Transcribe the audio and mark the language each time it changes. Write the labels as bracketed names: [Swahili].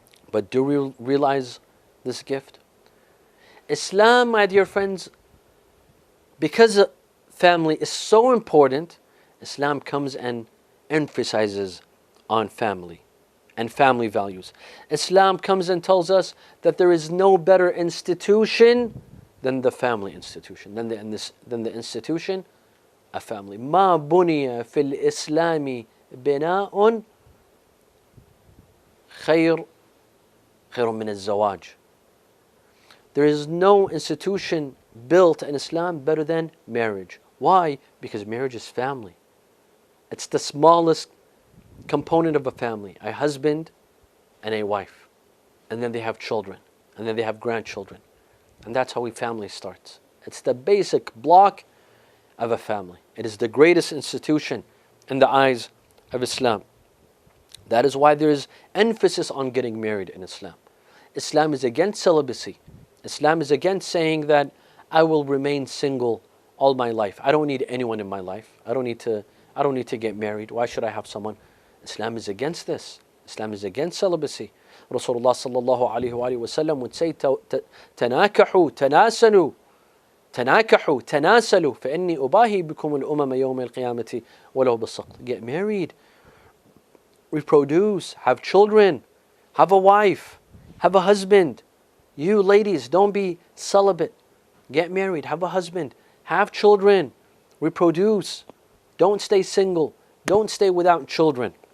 [English] But do we realize this gift? Islam, my dear friends, because family is so important, Islam comes and emphasizes on family and family values. Islam comes and tells us that there is no better institution than the family institution, than the institution of family. [Arabic] ما بني في الإسلام بناء خير من الزواج. [English] There is no institution built in Islam better than marriage. Why? Because marriage is family. It's the smallest component of a family. A husband and a wife. And then they have children. And then they have grandchildren. And that's how a family starts. It's the basic block of a family. It is the greatest institution in the eyes of Islam. That is why there is emphasis on getting married in Islam. Islam is against celibacy. Islam is against saying that I will remain single all my life. I don't need anyone in my life. I don't need to get married. Why should I have someone? Islam is against this. Islam is against celibacy. Rasulullah sallallahu alayhi wa sallam would say, [Arabic] تناكحوا تناسلوا تناكحوا تناسلوا فإني أباهي بكم الأمم يوم القيامة ولو بالسقط. [English] Get married, reproduce, have children, have a wife, have a husband. You ladies, don't be celibate. Get married, have a husband, have children, reproduce. Don't stay single. Don't stay without children.